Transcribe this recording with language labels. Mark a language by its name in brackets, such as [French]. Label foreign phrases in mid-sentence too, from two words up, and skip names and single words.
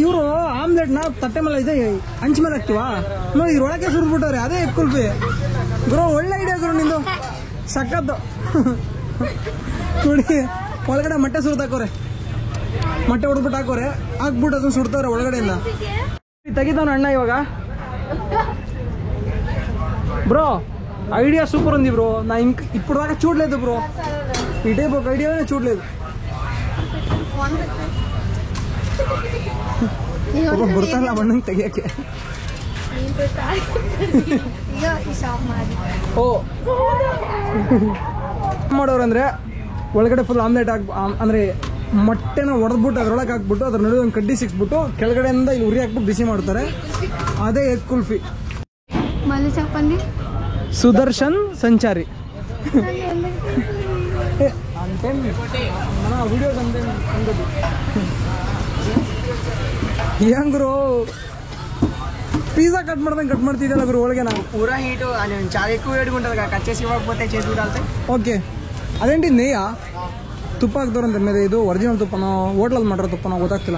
[Kannada] ಇವರು ಆಮ್ಲೆಟ್ ನಾವು ತಟ್ಟೆ ಮೇಲೆ ಇದೆ ಹಂಚ ಮೇಲೆ ಹಾಕ್ತಿವಾ ನೋಡಿ, ಇದ್ರೊಳಗೆ ಸುರಿದ್ಬಿಟ್ಟವ್ರೆ. ಅದೇ ಎಗ್ ಕುಲ್ಫಿ ಗುರು. ಒಳ್ಳೆ ಐಡಿಯಾ ಗುರು ನಿಂದು, ಸಕ್ಕತ್ತು. ನೋಡಿ ಒಳಗಡೆ ಮೊಟ್ಟೆ ಸುರಿದು ಹಾಕೋರೆ, ಮೊಟ್ಟೆ ಹೊಡೆದ್ಬಿಟ್ಟು ಹಾಕ್ಬಿಟ್ಟು ಅದನ್ನ ಸುಡ್ತವ್ರೆ ಒಳಗಡೆಯಿಂದ. ತೆಗಿತಾನ ಅಣ್ಣ ಇವಾಗ. [Telugu] బ్రో [English] idea super [Telugu] ఉంది బ్రో. నా ఇప్పుడు దాకా చూడలేదు బ్రో, ఈ టైప్ ఒక ఐడియానే చూడలేదు. [Kannada] ಬರ್ತಾರಲ್ಲ ಮಣ್ಣಂಗೆ ತೆಗಿಯಕ್ಕೆ. ಓ ಮಾಡೋರಂದ್ರೆ ಒಳಗಡೆ ಫುಲ್ ಆಮ್ಲೆಟ್ ಅಂದರೆ ಮೊಟ್ಟೆನ ಹೊಡೆದ್ಬಿಟ್ಟು ಅದ್ರೊಳಗೆ ಹಾಕ್ಬಿಟ್ಟು ಅದ್ರ ನಡುವೆ ಒಂದು ಕಡ್ಡಿ ಸಿಕ್ಸ್ಬಿಟ್ಟು ಕೆಳಗಡೆಯಿಂದ ಇಲ್ಲಿ ಉರಿ ಹಾಕ್ಬಿಟ್ಟು ಬಿಸಿ ಮಾಡ್ತಾರೆ. ಅದೇ ಎಗ್ ಕುಲ್ಫಿ. ಸುದರ್ಶನ್ ಸಂಚಾರಿ [Telugu] వీడియోస్ అంతే ఉండదు. ఏం గురు [Kannada] పిజ్జా కట్ ಮಾಡ್ತಿದ್ದಲ್ಲ ಗುರು ಒಳಗೆ. ನಾವು ಪೂರಾ ಹೀಟು [Telugu] చాలా ఎక్కువ వేడిగా ఉంటుంది, కట్ చేసి ఇవ్వకపోతే చేతులు కాలుతాయి. ఓకే, అదేంటి నెయ్యా? [Kannada] ತುಪ್ಪ ಹಾಕ್ದವ್ರಂತ ಮೇಲೆ ಇದು ಒರಿಜಿನಲ್ ತುಪ್ಪನೋ ಹೋಟ್ಲಲ್ಲಿ ಮಾಡಿರೋ ತುಪ್ಪನೋ ಗೊತ್ತಾಗ್ತಿಲ್ಲ.